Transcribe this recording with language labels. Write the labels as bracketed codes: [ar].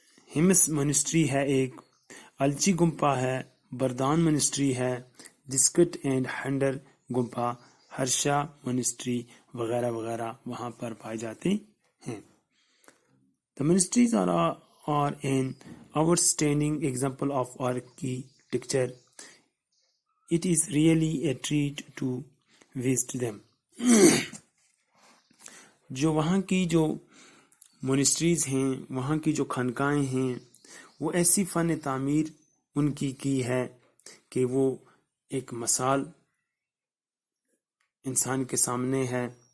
[ur] ہمس مونسٹری ہے ایک، الچی گمپا ہے، بردان مونسٹری ہے، ڈسکٹ اینڈ ہنڈر گمپا، ہرشا مونسٹری وغیرہ وغیرہ وہاں پر پائے جاتے ہیں. [en] The monasteries are an outstanding example of architecture. It is really a treat to visit them. [ur] جو وہاں کی جو مونسٹریز ہیں، وہاں کی جو خانقاہیں ہیں، وہ ایسی فن تعمیر ان کی ہے کہ وہ ایک مثال انسان کے سامنے ہے.